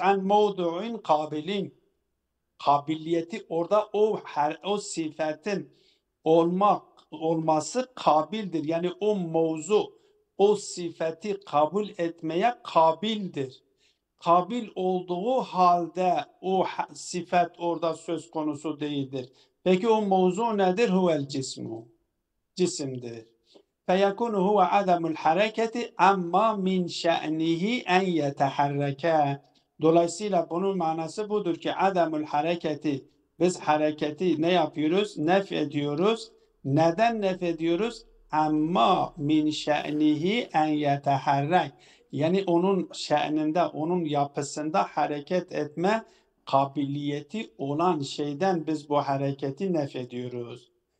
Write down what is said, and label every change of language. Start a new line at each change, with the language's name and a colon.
Arabic: An mevdu'in kabilin.
Turkish: Kabiliyeti orada o sıfatın olması kabildir. Yani o mevzu o sıfatı kabul etmeye kabildir. Kabil olduğu halde o sıfat orada söz konusu değildir. Peki o mevzu nedir?
Arabic: Huvel cismu.
Turkish: Cisimdir.
Arabic: فيكون هو عدم الحركة أما من شأنه أن يتحرك.
Turkish: Dolayısıyla bunun manası budur ki adamul hareketi, biz hareketi ne yapıyoruz? Nef ediyoruz. Neden nef ediyoruz?
Arabic: Amma min şe'nihi en yeteharrek.
Turkish: Yani onun şe'ninde, onun yapısında hareket etme kabiliyeti olan şeyden biz bu hareketi nef ediyoruz.